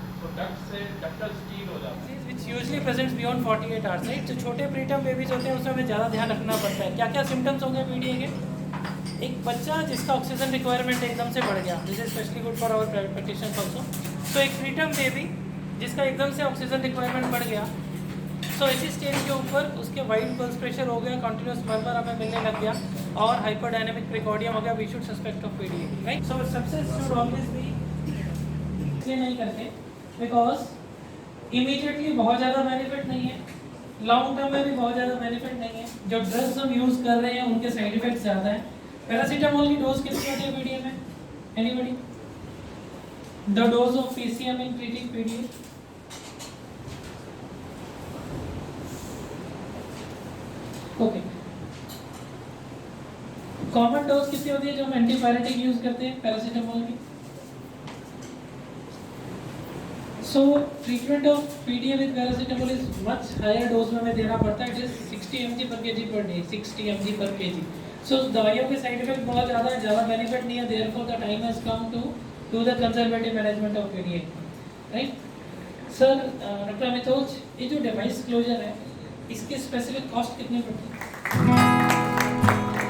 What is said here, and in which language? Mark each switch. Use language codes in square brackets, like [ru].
[hi] So duct से ductal steal हो जाता है. [en] Which usually presents beyond 48 hours, right? [hi] जो छोटे preterm babies होते हैं उसमें हमें ज़्यादा ध्यान रखना पड़ता है. क्या क्या symptoms होंगे PDA के? एक बच्चा जिसका ऑक्सीजन रिक्वायरमेंट एकदम से बढ़ गया, [en] This is specially good for our private practitioners also. [hi] सो एक preterm बेबी जिसका एकदम से ऑक्सीजन रिक्वायरमेंट बढ़ गया, सो इसी स्टेज के ऊपर उसके वाइड पल्स प्रेशर हो गया, कंटिन्यूस मरमर हमें मिलने लग गया और हाइपरडायनेमिक प्रिकॉर्डियम हो गया, [en] We should suspect of PDA, right? So success should always be, [hi] इसलिए नहीं करते बिकॉज इमीडिएटली बहुत ज़्यादा बेनिफिट नहीं है, लॉन्ग टर्म में भी बहुत ज़्यादा बेनिफिट नहीं है. जो ड्रग्स हम यूज़ कर रहे हैं उनके साइड इफेक्ट ज़्यादा हैं. पैरासीटामोल की डोज कितनी होती है पीडीए में? Anybody? [en] The dose of PCM in treating PDA? Okay. [hi] Common dose कितनी होती है जो हम एंटीपायरेटिक यूज करते हैं पैरासीटामोल की? [en] So treatment of PDA with paracetamol is much higher dose [hi] में हमें देना पड़ता है. [en] It is 60 mg per kg per day. 60 mg per kg. [hi] So दवाइयों के साइड इफेक्ट बहुत ज़्यादा बेनिफिट नहीं है. [en] Therefore the time has come to do the conservative management of PDA. Right? [hi] Sir, doctor Amitosh, ये जो डिवाइस क्लोजर है, इसकी स्पेसिफिक कॉस्ट कितनी पड़ती है?